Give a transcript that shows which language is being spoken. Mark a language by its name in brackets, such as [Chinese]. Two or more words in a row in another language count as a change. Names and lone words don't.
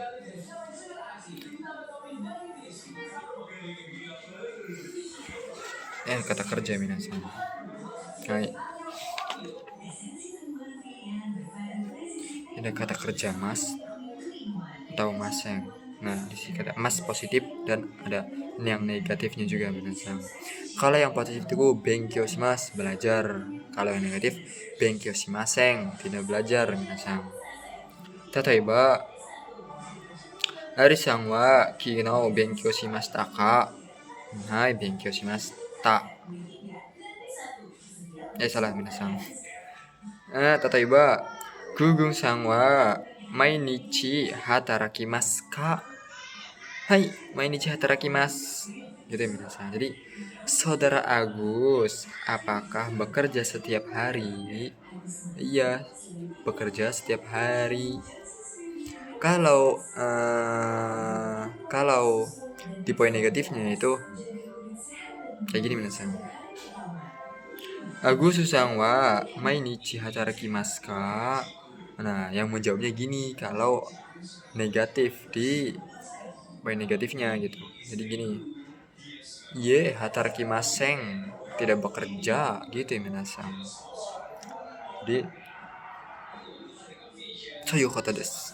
[Indonesian] Kata kerja minasang. Nah, ada kata kerja mas atau maseng. Nah, di sini ada mas positif dan ada yang negatifnya juga minasang. Kalau yang positif itu [Japanese] 勉強します, [Indonesian] belajar. Kalau yang negatif [Japanese] 勉強しません, [Indonesian] tidak belajar minasang. [Japanese] 例えば、アリさんは昨日勉強しましたか? はい、勉強しました. [Indonesian] Salah minasang. [Japanese] 例えば、ググンさんは毎日働きますか? はい、毎日働きます. [Indonesian] Gitu ya minasang. Jadi, saudara Agus, apakah bekerja setiap hari? Iya, bekerja setiap hari. Kalau di poin negatifnya itu kayak gini minasang. [Japanese] アグスさんは毎日働きますか? [Indonesian] Nah, yang menjawabnya gini kalau negatif di poin negatifnya gitu. Jadi gini. [Japanese] いえ、働きません, [Indonesian] tidak bekerja gitu ya minasang. [Japanese] Jadi そういうことです.